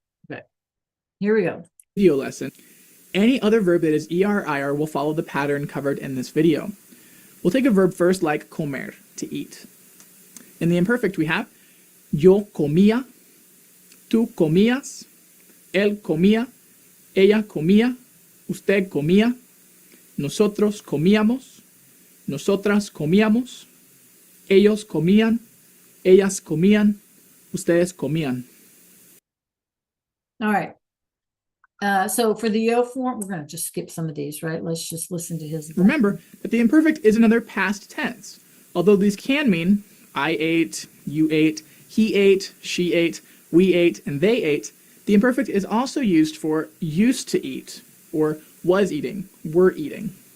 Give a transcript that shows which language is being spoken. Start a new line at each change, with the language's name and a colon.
English: Okay, here we go. video lesson. Any other verb that is er, ir will follow the pattern covered in this video. We'll take a verb first like comer, to eat. In the imperfect we have
Spanish: yo comía, tú comías, él comía, ella comía, usted comía, nosotros comíamos, nosotras comíamos, ellos comían, ellas comían, ustedes comían.
English: All right. So for the yo form, we're going to just skip some of these, right? Let's just listen to his. Remember that the imperfect is another past tense. Although these can mean I ate, you ate, he ate, she ate, we ate, and they ate, the imperfect is also used for used to eat or was eating, were eating.